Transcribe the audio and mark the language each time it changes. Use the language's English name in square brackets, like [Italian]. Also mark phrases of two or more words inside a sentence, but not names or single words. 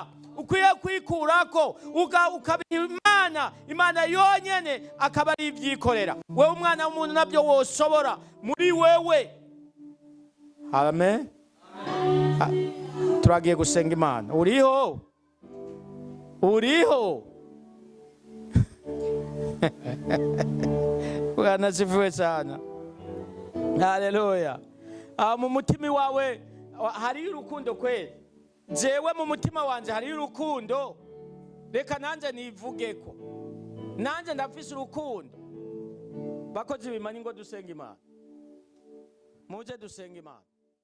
[Rundi] Ukwiye kwikurako ukabiha Imana yonyene akaba ari ibyikorera. Wewe umwana w'umuntu nabyo woshobora muri wewe. Amen. Turagiye gusenga Imana. Uriho? [Swahili] Bwana sifiwe sana. [Rundi] Haleluya. Mu mutima wawe hari urukundo kweli? Jewe mu mutima wanje hari urukundo. Reka nanje nivugeko. Nanje ndafise urukundo. Bakozi bimani ngo dusenga Imana. Muje dusenga Imana.